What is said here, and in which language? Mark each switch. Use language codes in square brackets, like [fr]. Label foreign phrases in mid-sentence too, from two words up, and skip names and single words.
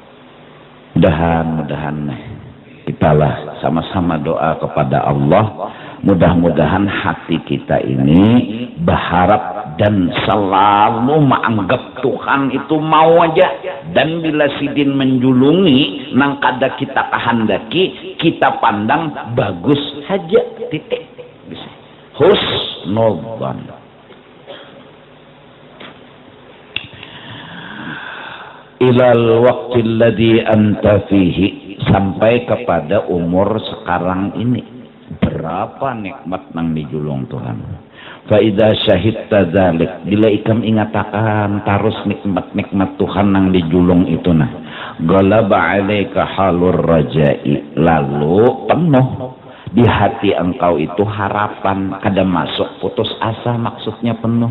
[bjn] mudahan kita lah sama-sama doa kepada Allah Mudah-mudahan hati kita ini berharap dan selalu menganggap Tuhan itu mau aja, dan bila sidin menjulungi nang kada kita kehendaki, kita pandang bagus saja, titik. Husnudzan. [ar] إلى الوقت الذي أنت فيه, [bjn] sampai kepada umur sekarang ini. Berapa nikmat nang dijulung Tuhan. [ar] فإذا شهدت ذلك, [bjn] bila ikam ingatakan tarus nikmat-nikmat Tuhan nang dijulung itu nah, [ar] غلب عليك حال الرجاء, [bjn] lalu penuh di hati engkau itu harapan, kada masuk putus asa, maksudnya penuh.